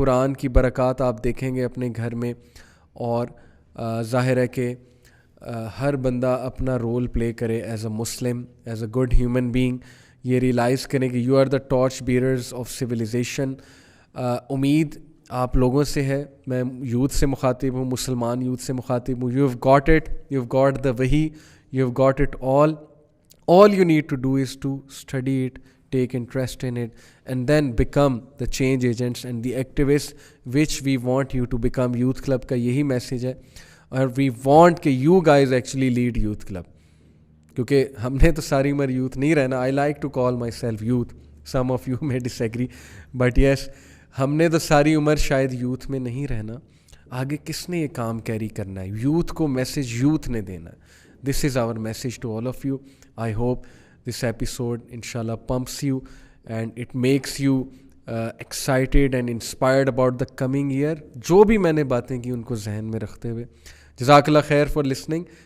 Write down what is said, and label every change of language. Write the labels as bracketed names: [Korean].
[Urdu] قرآن کی برکات آپ دیکھیں گے اپنے گھر میں. اور ظاہر ہے کہ ہر بندہ اپنا رول پلے کرے [English] As a Muslim, as a good human being. [Urdu] یہ ریئلائز کریں کہ [English] You are the torchbearers of civilisation. [Urdu] امید آپ لوگوں سے ہے, میں یوتھ سے مخاطب ہوں, مسلمان یوتھ سے مخاطب ہوں. [English] You have got it, you have got the وحی, you have got it all you need to do is to study it, take interest in it, and then become the change agents and the activists which we want you to become. [Urdu] Youth Club کا یہی message ہے, اور [English] we want [Urdu] کہ [English] you guys actually lead [Urdu] Youth Club, کیونکہ ہم نے تو ساری عمر یوتھ نہیں رہنا. [English] I like to call myself youth, some of you may disagree, but yes, [Urdu] ہم نے تو ساری عمر شاید یوتھ میں نہیں رہنا. آگے کس نے یہ کام کیری کرنا ہے؟ یوتھ کو میسیج یوتھ نے دینا ہے. [English] This is our message to all of you. I hope this episode inshallah pumps you and it makes you excited and inspired about the coming year. [Urdu] جو بھی میں نے باتیں کی ان کو ذہن میں رکھتے ہوئے. جزاک اللہ خیر [English] for listening.